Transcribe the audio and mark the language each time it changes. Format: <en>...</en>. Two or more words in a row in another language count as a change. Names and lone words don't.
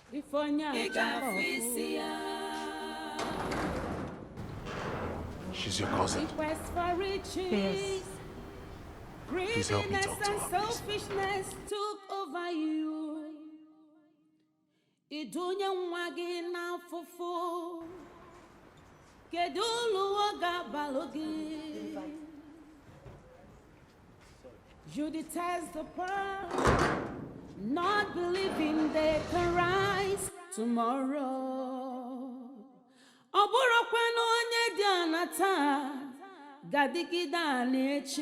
<en>She's your cousin. Yes. Please help me talk to her, please. Selfishness took over you.</en> <ig>Idunye nwa gị n'afụfụ. Kedu ulu ga-abalụ gị?</ig> <en>You detest the pearl, not believing they can rise tomorrow.</en> <ig>Ọ bụrụkwanụ onye dị ana taa, ga-adịgide ana echi.</ig>